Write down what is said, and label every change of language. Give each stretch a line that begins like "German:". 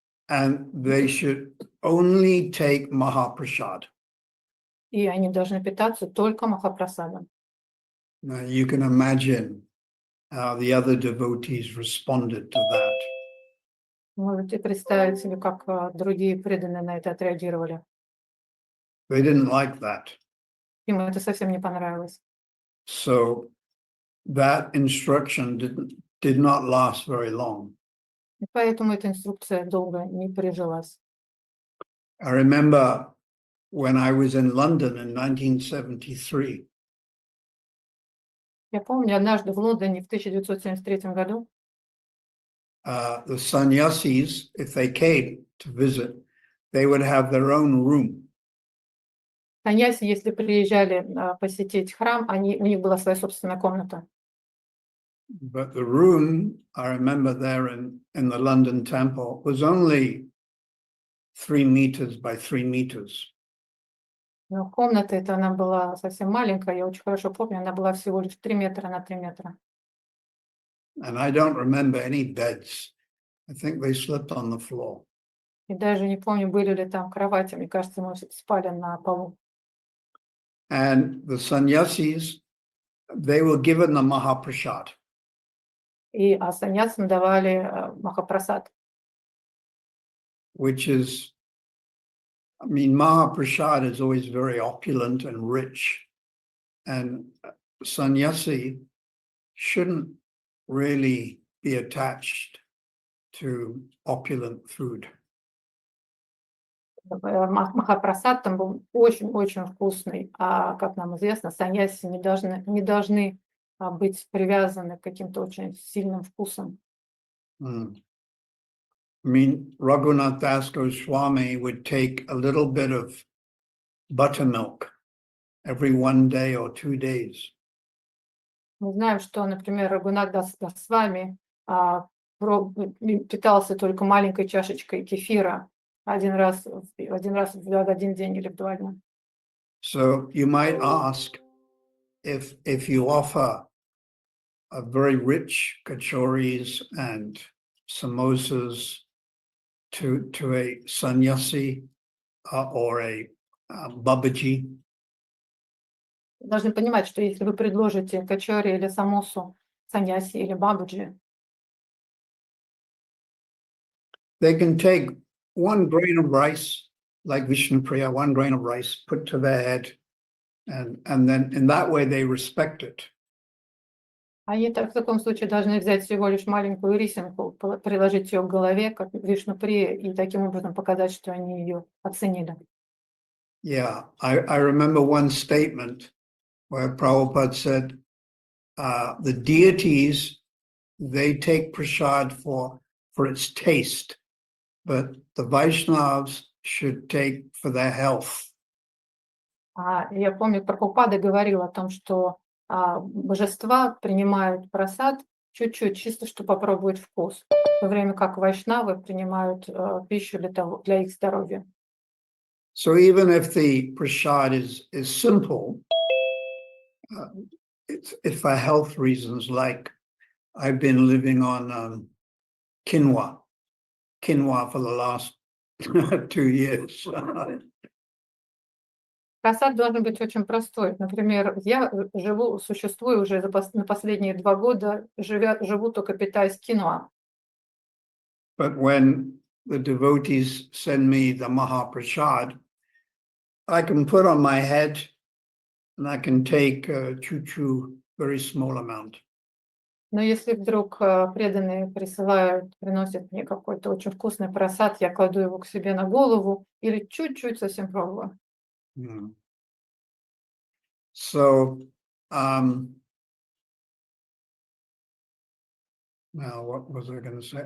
English: And they should only take Mahaprasad.
Russian: И они должны питаться только Махапрасадом.
English: Now you can imagine how the other devotees responded to that.
Russian: Можете представить себе, как другие преданные на это отреагировали.
English: They didn't like that.
Russian: Им это совсем не понравилось.
English: So that instruction did not last very long.
Russian: И поэтому эта инструкция долго не прижилась.
English: I remember when I was in London in 1973.
Russian: Я помню, однажды в Лондоне в 1973 году
English: The sannyasis, if they came to visit, they would have their own room.
Russian: саньяси, если приезжали посетить храм, у них была своя собственная комната.
English: But the room, I remember there in the London temple, was only 3 meters by 3 meters.
Russian: Но комната эта, она была совсем маленькая, я очень хорошо помню, она была всего лишь 3 метра на 3 метра.
English: And I don't remember any beds. I think they slept on the floor.
Russian: И даже не помню, были ли там кровати, мне кажется, мы спали на полу.
English: And the sannyasis, they were given the Mahaprasad.
Russian: И саньясам давали махапрасад.
English: Which is, I mean, Mahaprasad is always very opulent and rich. And sannyasi shouldn't really be attached to opulent food.
Russian: Махапрасад там был очень-очень вкусный, а, как нам известно, саньяси не должны быть привязаны к каким-то очень сильным вкусам.
English: I mean, Raghunath Das Goswami would take a little bit of buttermilk every 1 day or 2 days.
Russian: Мы знаем, что, например, Рагунат Дас Госвами питался только маленькой чашечкой кефира один раз в один день или в 2 дня.
English: So you might ask if you offer a very rich kachoris and samosas to a sannyasi or a babaji.
Russian: Должны понимать, что если вы предложите качори или самосу саньяси или бабуджи,
English: They can take 1 grain of rice, like Vishnupriya, 1 grain of rice, put to their head, and then in that way they respect it.
Russian: они в таком случае должны взять всего лишь маленькую рисинку, приложить ее к голове, как Вишнуприя, и таким образом показать, что они ее оценили.
English: Yeah, I remember one statement where Prabhupada said, the deities, they take prasad for its taste, but the Vaishnavas should take for their health.
Russian: Я помню, Прабхупада говорил о том, что божества принимают прасад чуть-чуть, чисто чтобы попробовать вкус, в то время как вайшнавы принимают пищу для их здоровья.
English: So even if the prasad is simple, it's for health reasons. Like I've been living on quinoa for the last 2 years.
Russian: Просад должен быть очень простой. Например, я существую уже на последние 2 года, живу только питаясь киноа.
English: But when the devotees send me the Mahaprasad, I can put on my head and I can take choo-choo, very small amount.
Russian: Но если вдруг преданные приносят мне какой-то очень вкусный просад, я кладу его к себе на голову или чуть-чуть совсем пробую.
English: So, now what was I going to say?